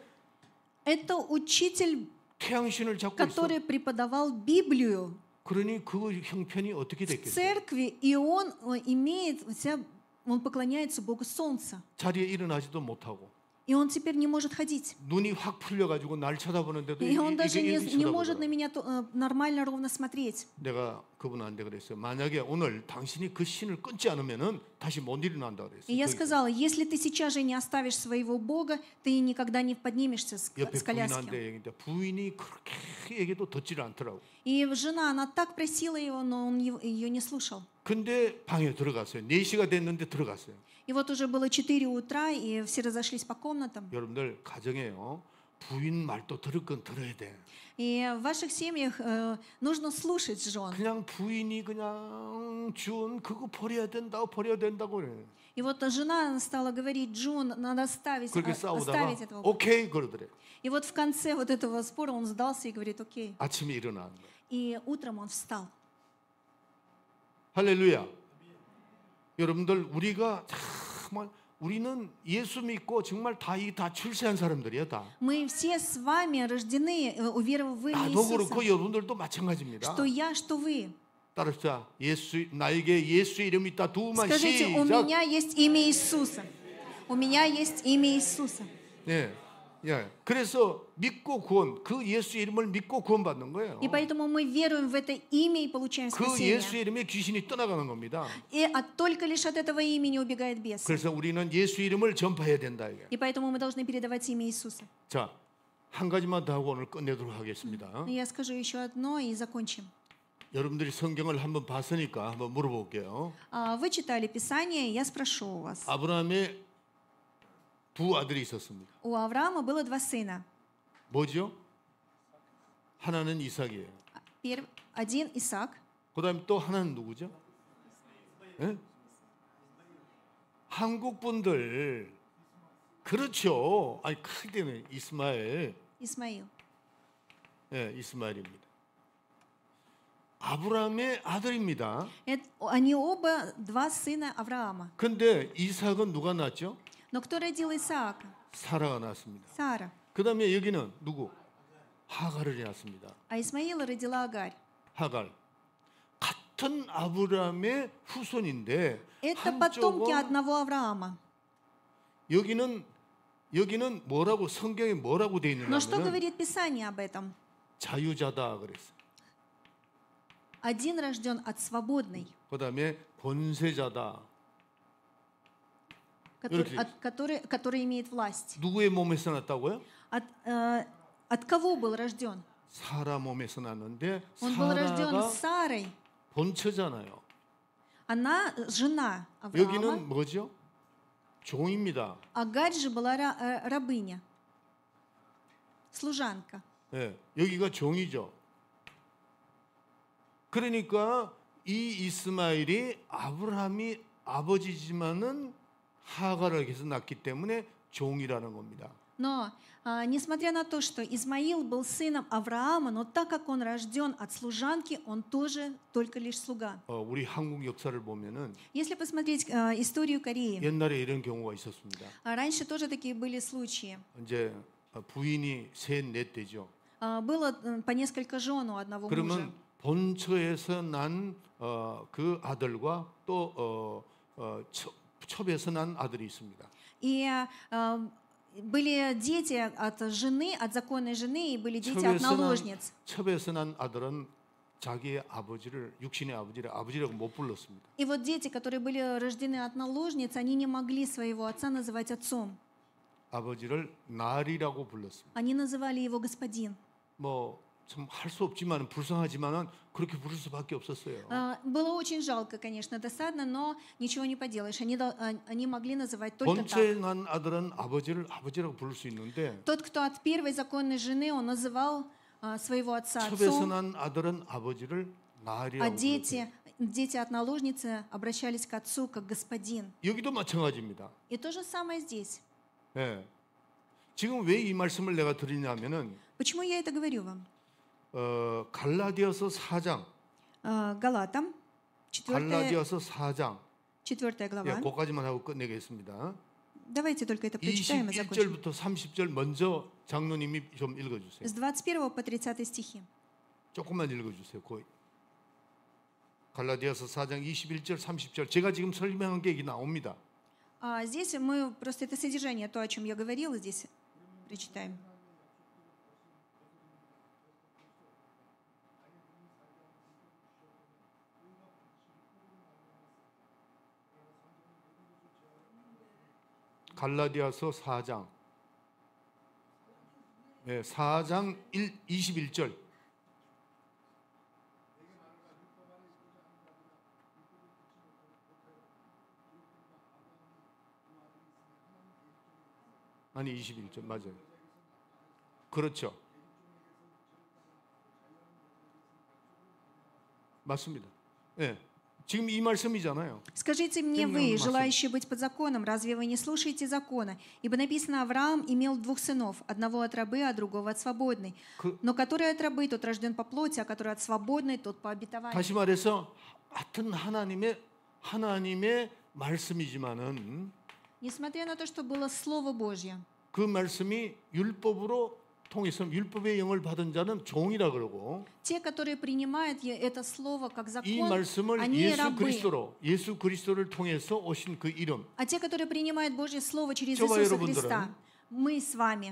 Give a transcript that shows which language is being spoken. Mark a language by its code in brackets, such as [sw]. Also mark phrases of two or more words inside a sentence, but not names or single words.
[ru] Это учитель, [ko] 태양신을 잡고 있어. [ru] который преподавал Библию [ko] 그러니 그 형편이 어떻게 [ru] в [ko] 됐겠어요? [ru] церкви, и он он поклоняется Богу Солнца. [ko] 자리에 일어나지도 못하고 [ru] И он теперь не может ходить. [ko] 눈이 확 풀려가지고 날 쳐다보는데도 [ru] И он даже [ko] 이게 [ru] не может на [ko] 쳐다보더라고요. [ru] меня нормально, ровно смотреть. [ko] 내가 그분한테 그랬어요. 만약에 오늘 당신이 그 신을 끊지 않으면은 다시 못 일어난다 [ru] И [ko] 그랬어요. [ru] я сказала, если ты сейчас же не оставишь своего Бога, ты никогда не поднимешься [ko] 옆에 [ru] с коляски. [ko] 부인한테 얘기했는데 부인이 그렇게 얘기도 듣지를 않더라고. [ru] И жена, она так просила его, но он ее не слушал. [ko] 근데 방에 들어갔어요. 4시가 됐는데 들어갔어요. [ru] И вот уже было 4 утра, и все разошлись по комнатам. [ko] 여러분들 가정에요. 부인 말도 들을 건 들어야 돼. [ru] И в ваших семьях нужно слушать жен. [ko] 그냥 부인이 그냥 준 그거 버려야 된다고 그래. [ru] И вот жена стала говорить, Джун, надо [ko] 그렇게 싸우다가 [ru] оставить этого Бога. [ko] 오케이 그러더래. [ru] И вот в конце вот этого спора он сдался и говорит, окей. [ko] 아침에 일어나는 거야. [ru] И утром он встал. [ko] 할렐루야. 여러분들 우리가 정말 우리는 예수 믿고 정말 다 출세한 사람들이야 다. [ru] Мы все с вами рождены, уверовав в имя [ko] 나도 그렇고 [ru] Иисуса. [ko] 여러분들도 마찬가지입니다. [ru] Что я, что вы. [ko] 따라합시다. 나에게 예수 이름이 있다. 두만 [ru] Скажите, у [ko] 시작. [ru] меня есть имя Иисуса. У меня есть имя Иисуса. [ko] 네. 예. 그래서 믿고 구원, 그 예수 이름을 믿고 구원받는 거예요. [ru] И поэтому мы веруем в это имя и получаем [ko] 그 예수 [ru] спасение. [ko] 이름에 귀신이 떠나가는 겁니다. [ru] И только лишь от этого имени убегает бес. [ko] 그래서 우리는 예수 이름을 전파해야 된다 이게. [ru] И поэтому мы должны передавать имя Иисуса. [ko] 자, 한 가지만 더 하고 오늘 끝내도록 하겠습니다. [ru] И я скажу еще одно и закончим. [ko] 여러분들이 성경을 한번 봤으니까 한번 물어볼게요. [ru] Вы читали Писание, я спрошу у вас. [ko] 아브라함의 두 아들이 있었습니다. [ru] У Авраама было 2 сына. [ko] 뭐죠? 하나는 이삭이에요. [ru] Один Исаак, [ko] 그다음에 또 하나는 누구죠? 예? 한국 분들 그렇죠. 아니 크게 되는 이스마엘. [ru] Исмаил. [ko] 예, 이스마엘입니다. 아브라함의 아들입니다. [ru] Они оба 2 сына Авраама. [ko] 근데 이삭은 누가 낳았죠? [ru] Но кто родил Исаака? [ko] 사라가 낳았습니다. [ru] Сара. [ko] 그다음에 여기는 누구? 하갈을 낳았습니다. [ru] А Исмаила родила Агарь. [ko] 하갈. 같은 아브라함의 후손인데 [ru] Это потомки [ko] 한쪽은 [ru] одного Авраама. [ko] 여기는 뭐라고 성경에 뭐라고 돼 [ru] Но что [ko] 있느냐면 [ru] говорит Писание об этом? [ko] 자유자다 그랬어요. [ru] Один рожден от свободной, [ko] 그다음에 권세자다. [ru] который имеет власть. [ko] 누구의 몸에서 났다고요? [ru] От кого был рожден? [ko] 사라 몸에서 났는데 [ru] Он был рожден [ko] 사라가 [ru] Сарой. [ko] 본처잖아요. [ru] Она жена Авраама. [ko] 여기는 뭐죠? 종입니다. [ru] Агарь же была рабыня, служанка. [ko] 예, 여기가 종이죠. 그러니까 이 이스마엘이 아브라함이 아버지지만은 하갈을 계속 낳기 때문에 종이라는 겁니다. [ru] Но, несмотря на то, что Измаил был сыном Авраама, но так как он рожден от служанки, он тоже только лишь слуга. [ko] 우리 한국 역사를 보면은 [ru] Если посмотреть историю Кореи, [ko] 옛날에 이런 경우가 있었습니다. [ru] раньше тоже такие были случаи. [ko] 이제 부인이 셋, 넷 되죠. [ru] было по несколько жен у одного мужа. [ko] 그러면 본처에서 난 그 아들과 또 첩에서 난 아들이 있습니다. [ru] И были дети от жены, от законной жены, и были дети от наложниц. [ko] 첩에서 난 아들은 자기의 아버지를 육신의 아버지를 아버지라고 못 불렀습니다. [ru] И вот дети, которые были рождены от наложниц, они не могли своего отца называть отцом. [ko] 아버지를 날이라고 불렀습니다. [ru] Они называли его господин. [ko] 뭐 참 할 수 없지만 불쌍하지만은 그렇게 부를 수밖에 없었어요. [ru] Было очень жалко, конечно, досадно, но ничего не поделаешь. Они могли называть только [ko] 본처에 [ru] так. [ko] 난 아들은 아버지를 아버지라고 부를 수 있는데 [ru] Тот, кто от первой законной жены, он называл своего отца [ko] 첩에서 [ru] отцом, [ko] 난 아들은 아버지를 [ru] а [ko] 날이라고 불렀어요. [ru] дети от наложницы обращались к отцу как господин. [ko] 여기도 마찬가지입니다. [ru] И то же самое здесь. [ko] 예. 지금 왜 이 말씀을 내가 드리냐면은 [ru] Почему я это говорю вам? [ko] 갈라디아서 4장, [ru] Галатам, 4 [ko] 갈라디아서 4장, 예, [ru] глава. [ko] 그까지만 하고 끝내겠습니다. [ru] Давайте только это прочитаем и закончим. [ko] 21절부터 30절 먼저 장로님이 좀 읽어주세요. [ru] С 21 по 30 стихи. [ko] 조금만 읽어주세요. 그 갈라디아서 4장 21절, 30절. 제가 지금 설명한 게 여기 나옵니다. [ru] Здесь мы просто это содержание, то, о чем я говорила, здесь прочитаем. [ko] 갈라디아서 4장, 네, 4장 21절. 아니 21절 맞아요. 그렇죠. 맞습니다. 네. 지금 이 말씀이잖아요. [ru] Скажите мне вы, желающие быть под законом, разве вы не слушаете закона? Ибо написано, Авраам имел 2 сынов, одного от рабы, а другого от свободной. Но который от рабы, тот рожден по плоти, а который от свободной, тот по обетованию. [ko] 다시 말해서 하여튼 하나님의 말씀이지만은 [ru] Несмотря на то, что было Слово Божье, [ko] 그 말씀이 율법으로 통해서 율법의 영을 받은 자는 종이라 그러고 [ru] те, которые принимают это Слово как [ko] 이 [ru] закон, [ko] 말씀을 [ru] они рабы. [ko] 예수 그리스도를 통해서 오신 그 이름 [ru] А те, которые принимают Божье Слово через [ko] 저와 [ru] Иисуса [ko] 여러분들은 [ru] Христа, мы с вами,